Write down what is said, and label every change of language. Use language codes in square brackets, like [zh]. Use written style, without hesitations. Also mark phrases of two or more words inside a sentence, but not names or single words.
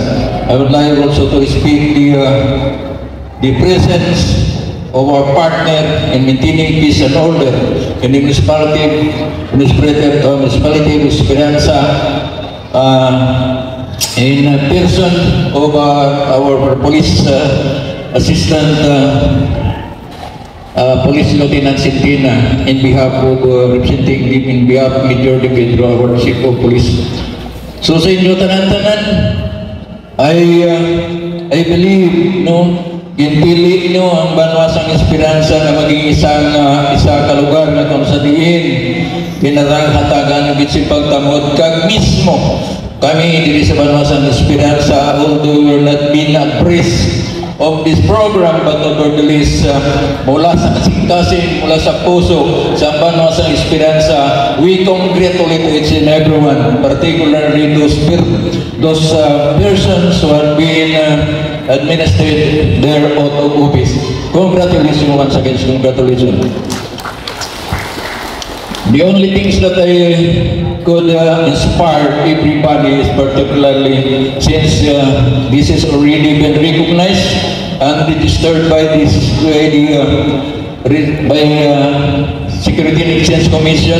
[en] I would like also to speak the presence of our partner in maintaining peace and order in the municipality of Esperanza, in person of our police assistant, Police Lieutenant Centina, in behalf of representing him in behalf of Major De Pedro, our Chief of Police. [hil] So sa inyo tanan-tanan, [en] I believe [hil] ginpili nyo ang Banwasang Esperanza na maging isa ka lugar na kung sa diin pinarangatagan ng pagtamod kag mismo kami diri sa Banwasang Esperanza, [en] although we're not being abreast of this program, but nevertheless [hil] mula sa kasing-kasing, mula sa puso sa Banwasang Esperanza, [en] we congratulate each and everyone, particularly those persons who have been administered their oath of office. Congratulations once again, congratulations. The only things that I could inspire everybody is particularly since this has already been recognized and registered by this Security and Exchange Commission.